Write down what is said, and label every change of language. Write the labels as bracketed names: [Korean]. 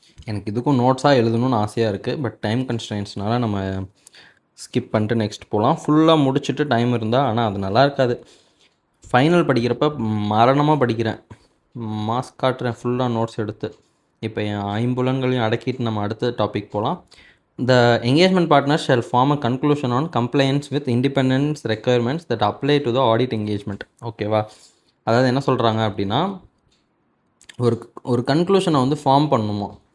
[Tamil] எனக்கு இதுக்கும் நோட்ஸாக எழுதணும்னு ஆசையாக இருக்குது. பட் டைம் கன்ஸ்ட்ரெயின்ஸ்னால நம்ம ஸ்கிப் பண்ணிட்டு நெக்ஸ்ட் போகலாம். ஃபுல்லாக முடிச்சுட்டு டைம் இருந்தால், ஆனால் அது நல்லா இருக்காது. ஃபைனல் படிக்கிறப்ப மரணமாக படிக்கிறேன், மாஸ்க் காட்டுறேன் ஃபுல்லாக நோட்ஸ் எடுத்து. இப்போ என் ஐம்புலன்களையும் அடக்கிட்டு நம்ம அடுத்த டாபிக் போகலாம். [English] The engagement partner shall form a conclusion on compliance with independence requirements that apply to the audit engagement. [Tamil] ஓகேவா? அதாவது என்ன சொல்கிறாங்க அப்படின்னா, ஒரு கன்க்ளூஷனை வந்து ஃபார்ம் பண்ணணுமோ.